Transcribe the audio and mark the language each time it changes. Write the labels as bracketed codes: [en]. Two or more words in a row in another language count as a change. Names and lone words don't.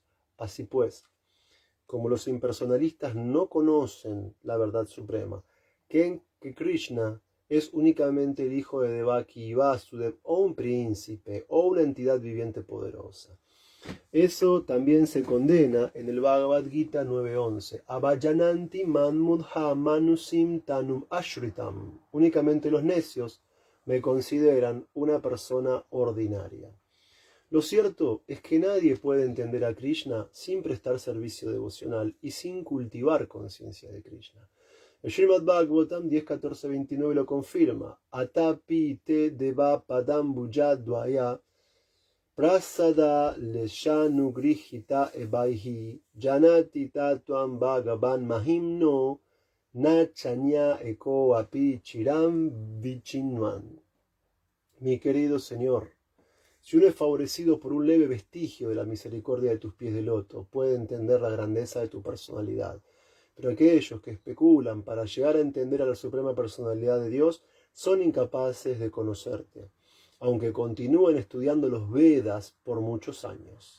[es] Así pues, como los impersonalistas no conocen la verdad suprema, creen que Krishna es únicamente el hijo de Devaki y Vasudev, o un príncipe, o una entidad viviente poderosa. Eso también se condena en el Bhagavad Gita 9.11. [sa] अवजानन्ति मांमूढा मानुषीं तनुम् आश्रितम्. [es] Únicamente los necios me consideran una persona ordinaria. Lo cierto es que nadie puede entender a Krishna sin prestar servicio devocional y sin cultivar conciencia de Krishna. El Srimad Bhagavatam 10.14.29 lo confirma. [sa] अथापि ते देव पदाम्बुज द्वय प्रसाद लेशानु गृहीत एवहि जानाति तत्त्वं भगवन् महिम्नो नचान्य एको अपि चिरं विचिन्वन्. [es] Mi querido Señor, si uno es favorecido por un leve vestigio de la misericordia de tus pies de loto, puede entender la grandeza de tu personalidad. Pero aquellos que especulan para llegar a entender a la suprema personalidad de Dios son incapaces de conocerte, aunque continúen estudiando los Vedas por muchos años.